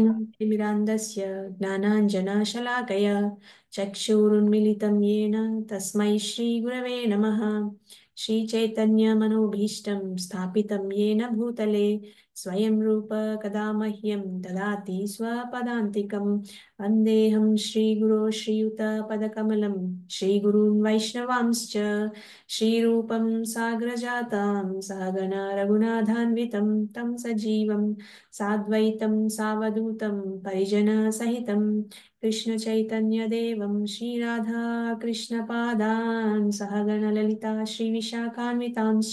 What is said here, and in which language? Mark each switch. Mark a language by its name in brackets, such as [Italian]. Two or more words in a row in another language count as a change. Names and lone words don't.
[Sanskrit] తిమిరాంధస్య జ్ఞానాంజనశలాకయ చక్షురున్మిలితం యేన తస్మై శ్రీ గురవే నమః. శ్రీ చైతన్య మనోభీష్టం స్థాపితం యేన భూతలే స్వయం రూప కదా మహ్యం దదాతి స్వపదాంతికం. వందేహం శ్రీగురో శ్రీయుత పదకమలం శ్రీగురూన్ వైష్ణవాంశ్చ श्रीरूपं साग्रजातां सहगणा रघुनाथान्वितं तं सजीवं साद्वैतं सावधूतं परिजनसहितं कृष्णचैतन्यदेवं श्रीराधा कृष्णपादान् सहगणललिता श्रीविशाखान्वितांश्च।